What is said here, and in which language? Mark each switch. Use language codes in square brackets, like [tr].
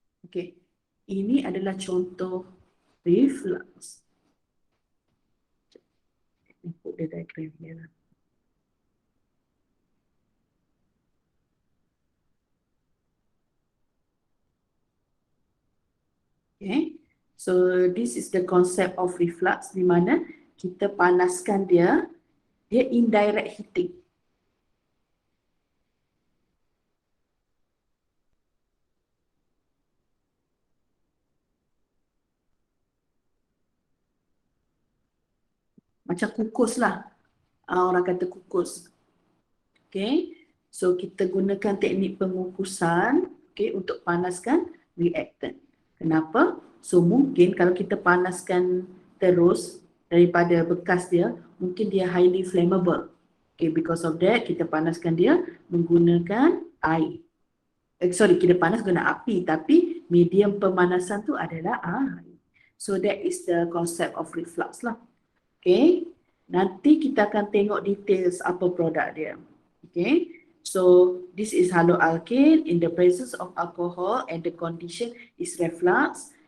[ms] Okay, ini adalah contoh reflux. [en] Let me put the diagram here. Okay, so this is the concept of reflux, [ms] di mana kita panaskan dia, dia [en] indirect heating. [ms] Macam kukus lah, orang kata kukus. Okay, so kita gunakan teknik pengukusan, okay, untuk panaskan reactant. Kenapa? So mungkin kalau kita panaskan terus daripada bekas dia, mungkin dia highly flammable. Okay, [en] because of that [ms] kita panaskan dia menggunakan air. Kita panas guna api, tapi medium pemanasan tu adalah air. [en] So that is the concept of reflux [ms] lah. Okay, nanti kita akan tengok details apa produk dia. [en] Okay, so this is haloalkane in the presence of alcohol and the condition is reflux.